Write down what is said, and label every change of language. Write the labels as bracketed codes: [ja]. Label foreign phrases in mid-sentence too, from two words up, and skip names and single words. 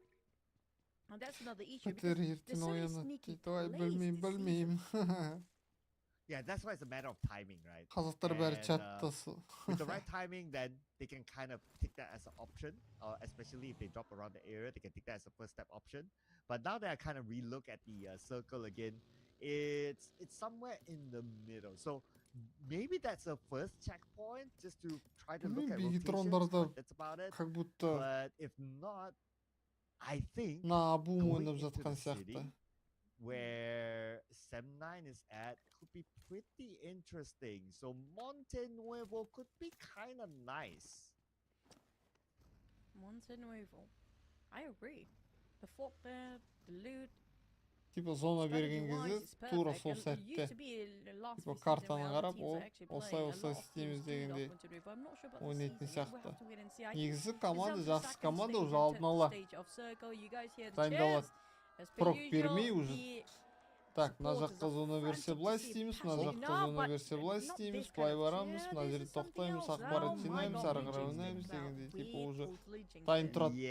[en] And that's another issue. because [kk] Петер ертең [en] there's so many [kk] оянады [en] sneaky [kk] дейді. Ой, [en] plays [kk] білмеймін, [en] this season. [kk] білмеймін. [en] Yeah, that's why it's a matter of timing, right? [kk] Қазақтар бәрі [en] And, [kk] чаттасы. [en] With the right timing, then they can kind of take that as an option, especially if they drop around the area, they can take that as a first step option. But now that I kind of relook at the circle again, it's somewhere in the middle. So maybe that's a first checkpoint just to try to look at [kk] Білмеймін, [en] rotations, [kk] бигитрондарда [en] but that's about it. [ru] как будто [en] But if not, I think [ru] на бум [en] going [kk] ойнап [en] into [kk] жатқан [en] the city [kk] сияқты. [en] where 7-9 is at could be pretty interesting. So Monte Nuevo could be kind of nice. Monte Nuevo. I agree. The fort there, the loot. [kk] Типа зона берген кезде тура сол сәтте типа картаны қарап осылай істейміз дегенде ойнайтын сияқты. Негізі команда жақсы команда уже алдын ала дайындалады. Прок бермей [ru] уже так, [kk] мына жаққа зона берсе былай істейміз, мына жаққа зона берсе былай істейміз, былай барамыз, мына жерде тоқтаймыз, ақпарат жинаймыз, ары қарай ойнаймыз дегендей [ru] типа уже [kk] дайын тұрады.